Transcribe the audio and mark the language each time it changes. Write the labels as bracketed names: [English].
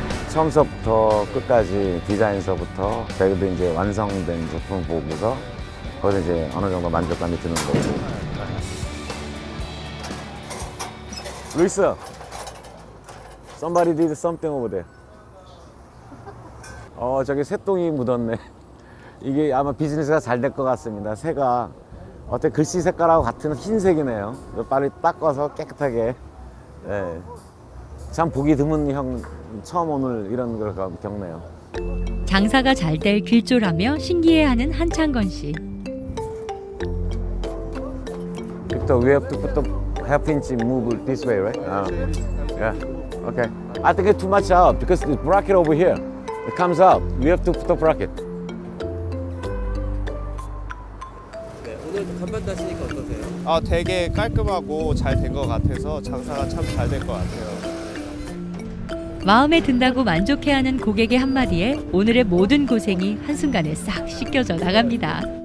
[Korean] 처음서부터 끝까지 디자인서부터 저희도 이제 완성된 제품 보고서 거기서 이제 어느 정도 만족감이 드는 거고. [English] 루이스, somebody did something over there. [Korean] 저기 새똥이 묻었네. 이게 아마 비즈니스가 잘 될 것 같습니다. 새가 어때 글씨 색깔하고 같은 흰색이네요. 빨리 닦아서 깨끗하게. 네. 참 보기 드문 형 처음 오늘 이런 걸 겪네요. 장사가 잘 될 길조라며 신기해하는 한창건 씨. [English] Victor, we have to put the half inch move this way, right? Yeah. Okay. I think it's too much out because the bracket over here, it comes out. We have to put the bracket. [Korean] 네, 오늘 간판 다시니까 어떠세요? 되게 깔끔하고 잘 된 것 같아서 장사가 참 잘 될 것 같아요. 마음에 든다고 만족해하는 고객의 한마디에 오늘의 모든 고생이 한순간에 싹 씻겨져 나갑니다.